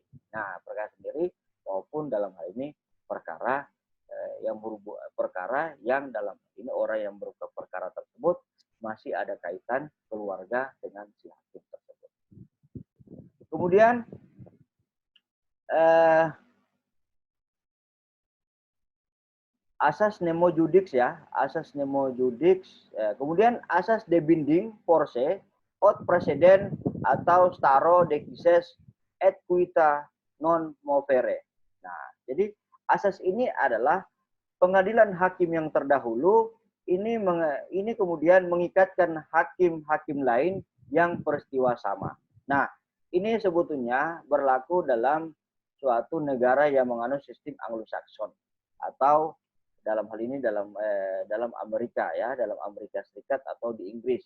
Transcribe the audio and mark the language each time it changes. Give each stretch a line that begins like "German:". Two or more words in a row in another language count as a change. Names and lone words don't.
Indonesian: Nah, perkara sendiri maupun dalam hal ini perkara yang dalam ini orang yang berbuat perkara tersebut masih ada kaitan keluarga dengan si hakim tersebut. Kemudian asas
Latin: nemo judix
Indonesian: ya, asas
Latin: nemo judix.
Indonesian: Kemudian asas
English: de binding force out precedent
Indonesian: atau
Latin: staro decisis et quita non movere.
Indonesian: Nah, jadi asas ini adalah pengadilan hakim yang terdahulu ini kemudian mengikatkan hakim-hakim lain yang peristiwa sama. Nah, ini sebetulnya berlaku dalam suatu negara yang menganut sistem Anglo-Saxon atau dalam hal ini dalam Amerika ya, dalam Amerika Serikat atau di Inggris.